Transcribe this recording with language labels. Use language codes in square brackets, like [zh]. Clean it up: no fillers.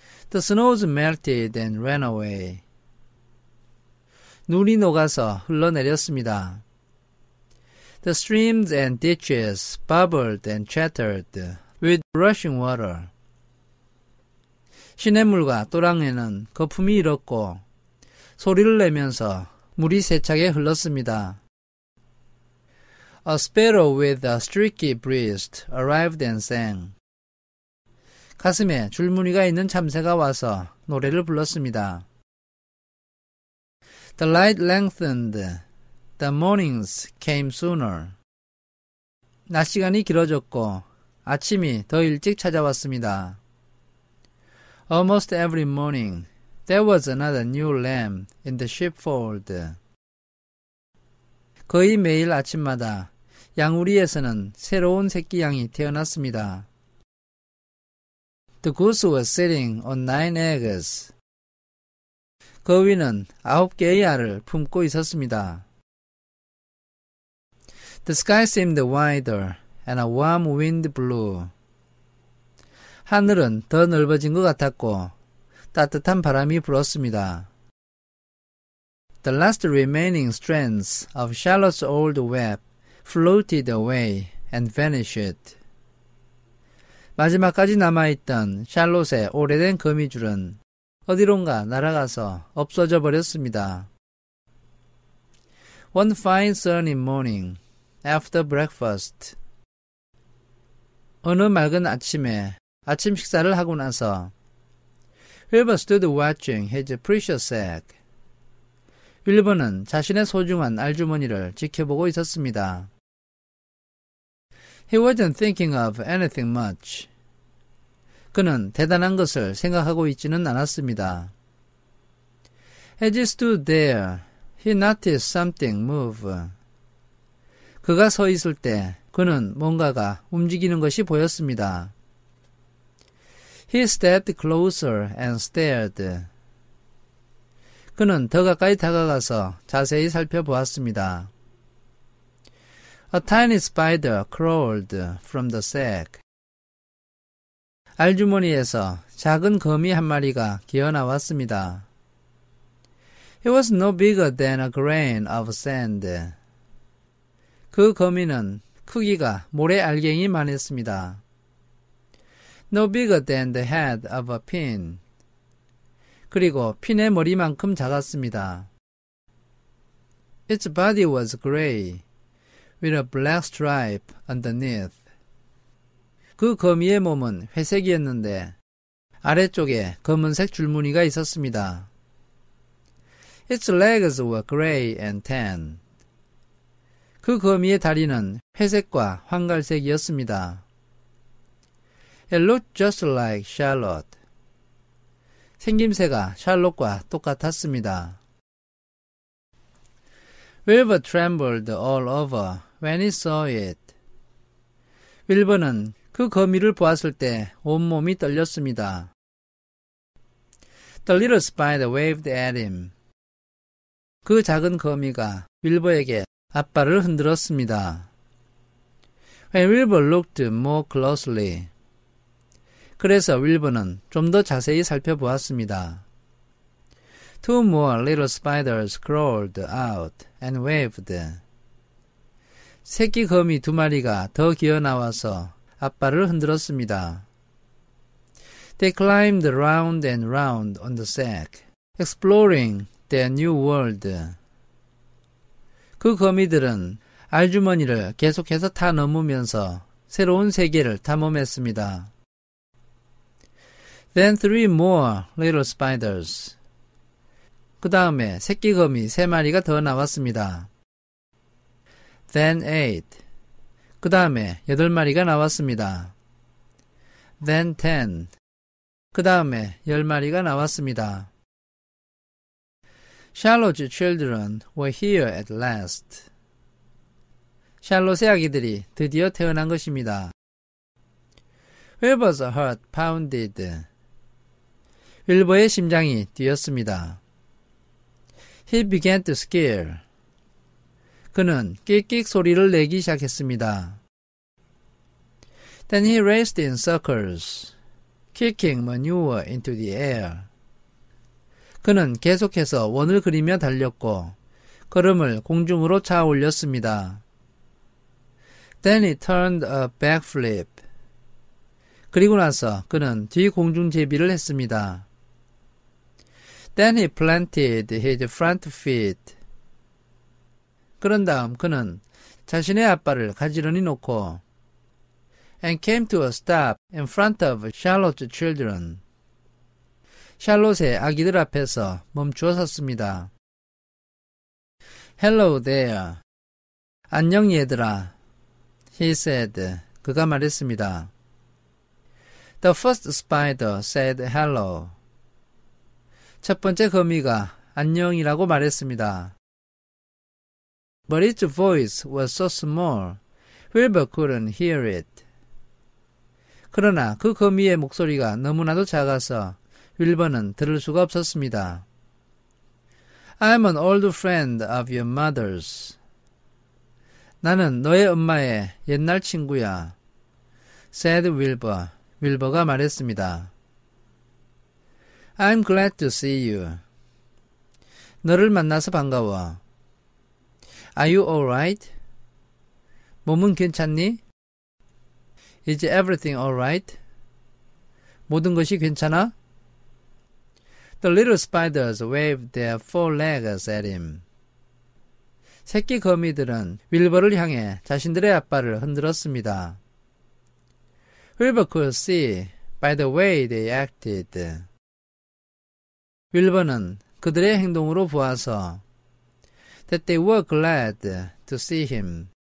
[en] The snows melted and ran away. [ko] 눈이 녹아서 흘러내렸습니다. [en] The streams and ditches bubbled and chattered with rushing water. [ko] 시냇물과 또랑에는 거품이 일었고 소리를 내면서 물이 세차게 흘렀습니다. [en] A sparrow with a streaky breast arrived and sang. [ko] 가슴에 줄무늬가 있는 참새가 와서 노래를 불렀습니다. [en] The light lengthened. The mornings came sooner. [ko] 낮 시간이 길어졌고 아침이 더 일찍 찾아왔습니다. [en] Almost every morning, there was another new lamb in the sheepfold. [ko] 거의 매일 아침마다 양우리에서는 새로운 새끼 양이 태어났습니다. [en] The goose was sitting on 9 eggs. [ko] 거위는 9개의 알을 품고 있었습니다. [en] The sky seemed wider and a warm wind blew. [ko] 하늘은 더 넓어진 것 같았고 따뜻한 바람이 불었습니다. [en] The last remaining strands of Charlotte's old web floated away and vanished. [ko] 마지막까지 남아있던 샬롯의 오래된 거미줄은 어디론가 날아가서 없어져 버렸습니다. [en] One fine sunny morning, after breakfast. [ko] 어느 맑은 아침에 아침 식사를 하고 나서 윌버 [en] stood watching his precious egg. [ko] 윌버는 자신의 소중한 알주머니를 지켜보고 있었습니다. [en] He wasn't thinking of anything much. [ko] 그는 대단한 것을 생각하고 있지는 않았습니다. [en] As he stood there, he noticed something move. [ko] 그가 서 있을 때 그는 뭔가가 움직이는 것이 보였습니다. [en] He stepped closer and stared. [ko] 그는 더 가까이 다가가서 자세히 살펴보았습니다. [en] A tiny spider crawled from the sack. [ko] 알주머니에서 작은 거미 한 마리가 기어나왔습니다. [en] It was no bigger than a grain of sand. [ko] 그 거미는 크기가 모래 알갱이만 했습니다. [en] No bigger than the head of a pin. [ko] 그리고 핀의 머리만큼 작았습니다. [en] Its body was gray, with a black stripe underneath. [ko] 그 거미의 몸은 회색이었는데 아래쪽에 검은색 줄무늬가 있었습니다. [en] Its legs were gray and tan. [ko] 그 거미의 다리는 회색과 황갈색이었습니다. [en] It looked just like Charlotte. [ko] 생김새가 샬롯과 똑같았습니다. [en] Wilbur trembled all over when he saw it. [ko] 윌버는 그 거미를 보았을 때 온몸이 떨렸습니다. [en] The little spider waved at him. [ko] 그 작은 거미가 윌버에게 앞발을 흔들었습니다. [en] When Wilbur looked more closely. [ko] 그래서 윌버는 좀 더 자세히 살펴보았습니다. [en] Two more little spiders crawled out and waved. [ko] 새끼 거미 2마리가 더 기어나와서 앞발을 흔들었습니다. [en] They climbed round and round on the sack, exploring their new world. [ko] 그 거미들은 알주머니를 계속해서 타 넘으면서 새로운 세계를 탐험했습니다. [en] Then 3 more little spiders. [ko] 그 다음에 새끼 거미 3마리가 더 나왔습니다. [en] Then 8. [ko] 그 다음에 8마리가 나왔습니다. [en] Then 10. [ko] 그 다음에 10마리가 나왔습니다. [en] Charlotte's children were here at last. [ko] 샬롯의 아기들이 드디어 태어난 것입니다. [en] Wilbur's heart pounded. [ko] 윌버의 심장이 뛰었습니다. [en] He began to scare. [ko] 그는 끽끽 소리를 내기 시작했습니다. [en] Then he raced in circles, kicking manure into the air. [ko] 그는 계속해서 원을 그리며 달렸고 걸음을 공중으로 차 올렸습니다. [en] Then he turned a backflip. [ko] 그리고 나서 그는 뒤공중제비를 했습니다. [en] Then he planted his front feet. [ko] 그런 다음 그는 자신의 앞발을 가지런히 놓고 [en] and came to a stop in front of Charlotte's children. [ko] 샬롯의 아기들 앞에서 멈추어 섰습니다. [en] Hello there. [ko] 안녕 얘들아. [en] He said. [ko] 그가 말했습니다. [en] The first spider said hello. [ko] 첫 번째 거미가 안녕이라고 말했습니다. [en] But its voice was so small, Wilbur couldn't hear it. [ko] 그러나 그 거미의 목소리가 너무나도 작아서 윌버는 들을 수가 없었습니다. [en] I'm an old friend of your mother's. [ko] 나는 너의 엄마의 옛날 친구야. [en] said Wilbur. [ko] 윌버가 말했습니다. [en] I'm glad to see you. [ko] 너를 만나서 반가워. [en] Are you alright? [ko] 몸은 괜찮니? [en] Is everything alright? [ko] 모든 것이 괜찮아? [en] The little spiders waved their four legs at him. [ko] 새끼 거미들은 윌버를 향해 자신들의 앞발을 흔들었습니다. [en] Wilbur could see by the way they acted. [ko] 윌버는 그들의 행동으로 보아서 [en] that they were glad to see him.